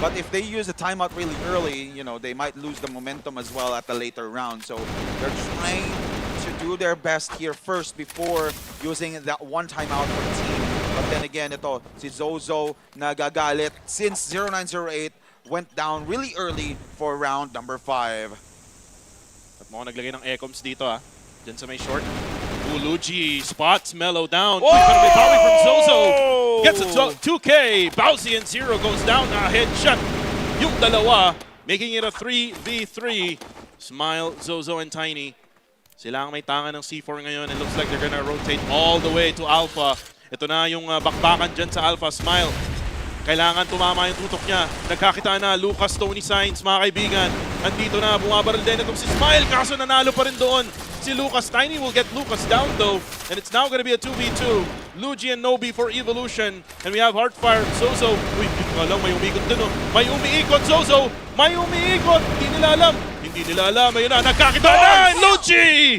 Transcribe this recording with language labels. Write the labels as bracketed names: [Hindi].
[English] But if they use the timeout really early, you know, they might lose the momentum as well at the later round. So they're trying to do their best here first before using that one timeout for the team. But then again, [Filipino] ito, si Zozo nagagalit [English] since 0908 went down really early for round number 5. [Filipino] At mukhang naglagay ng ecoms dito, Diyan sa may short. [English] Luigi spots Melo down. Whoa! [Filipino] Pero may [English] power from Zozo. Gets a 2K. Bowsy and Zero goes down. Headshot. [Filipino] Yung dalawa, [English] making it a 3v3. Smile, Zozo, and Tiny. [Filipino] Sila ang may tangan ng C4 ngayon. [English] It looks like they're gonna rotate all the way to Alpha. [Filipino] Ito na yung bakbakan dyan sa Alpha. Smile. Kailangan tumama yung tutok niya. Nagkakita na Lucas, Tony Signs, mga kaibigan. Andito na, bumabaril din itong si Smile. Kaso nanalo pa rin doon si Lucas. [English] Tiny will get Lucas down though. And it's now gonna be a 2v2. Luigi and Nobi for Evolution. And we have Heartfire, Zozo. [Filipino] Uy, hindi ko alam, may umiikot din, May umiikot, Zozo. May umiikot. Hindi nila alam. Hindi nila alam. Ayun na, nagkakita na. Luigi!